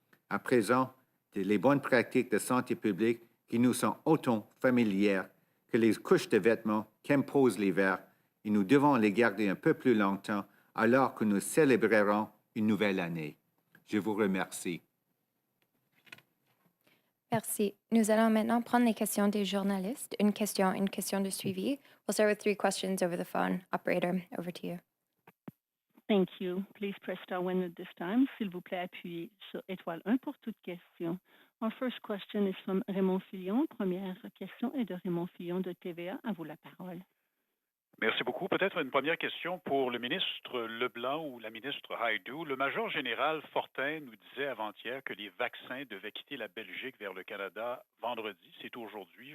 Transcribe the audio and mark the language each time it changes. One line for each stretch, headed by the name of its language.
French: À présent, les bonnes pratiques de santé publique qui nous sont autant familières que les couches de vêtements qu'imposent l'hiver, et nous devons les garder un peu plus longtemps alors que nous célébrerons une nouvelle année. Je vous remercie. Merci. Nous allons maintenant prendre les questions des journalistes. Une question de suivi.
English: We'll start with 3 questions over the phone. Operator, over to you. Thank you. Please press star 1 at this time.
French: S'il vous plaît, appuyez sur étoile 1 pour toute question.
English: Our first question is from Raymond Fillon.
French: Première question est de Raymond Fillon de TVA. À vous la parole. Merci beaucoup. Peut-être une première question pour le ministre Leblanc ou la ministre Hajdu. Le major général Fortin nous disait avant-hier que les vaccins devaient quitter la Belgique vers le Canada vendredi. C'est aujourd'hui.